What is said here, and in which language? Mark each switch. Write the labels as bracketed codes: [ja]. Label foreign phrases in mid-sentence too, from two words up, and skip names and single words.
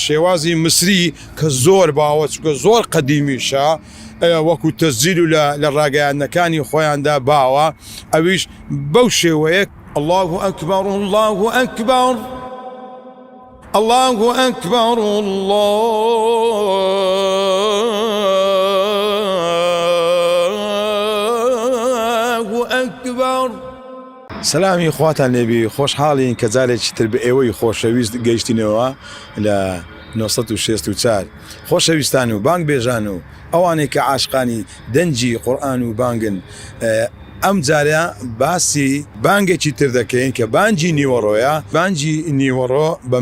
[ckb] شێوازی مصری کە زۆر باوە چکە زۆر قەدیمیشە وەکو تەسجیل و لە ڕاگەیاندنەکانی خۆیاندا باوە ئەویش بەو شێوەیە [ar] الله أكبر الله أكبر [ckb] الله أكبر الله أكبر سلامی خواتان لێبی خۆشحاڵین کە جارێکی تر بە ئێوەی خۆشەویست گەیشتینەوە لە 1964 خۆشەویستان و بانگ بێژان و ئەوانەی کە عاشقانی دەنجی قورئان و بانگن ئەم جارە باسی بانگێکی تر دەکەین کە بانجی نیوەڕۆیە بانجی نیوەڕۆ بە